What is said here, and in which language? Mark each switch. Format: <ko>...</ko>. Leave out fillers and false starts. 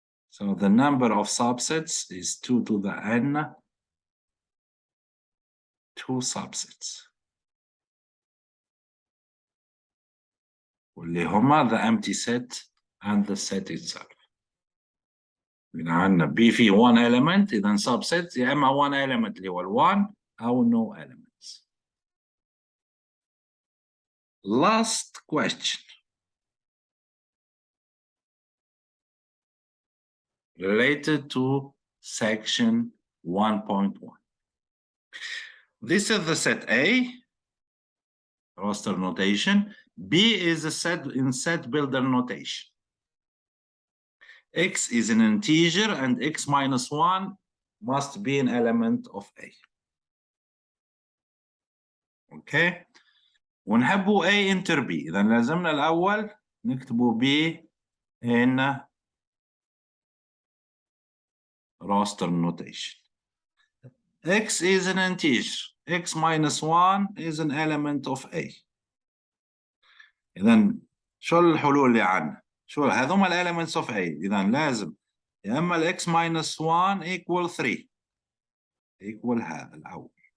<en>So the number of subsets is 2 to the n, 2 subsets.</en> <ar>واللي هما</ar> <en>the empty set and the set itself.</en> <ar>إذا عندنا B في</ar> <en>one element</en> <ar>إذا subset يا إما one element اللي هو ال1 أو</ar> <en>no elements. Last question. Related to section 1.1. This is the set A, roster notation. B is a set in set builder notation. X is an integer and X minus 1 must be an element of A. Okay.</en> <ar>ونحبوا</ar> <en>A enter B.</en> <ar>إذا لازمنا الأول نكتبوا</ar> <en>B in roster notation. X is an integer. X minus 1 is an element of A.</en> <ar>إذا شو الحلول اللي عندنا؟ شو هذوما</ar> <en>elements of A.</en> <ar>إذا لازم يا إما ال</ar> <en>X minus 1 equal 3 equal</en> <ar>هذا الأول.</ar>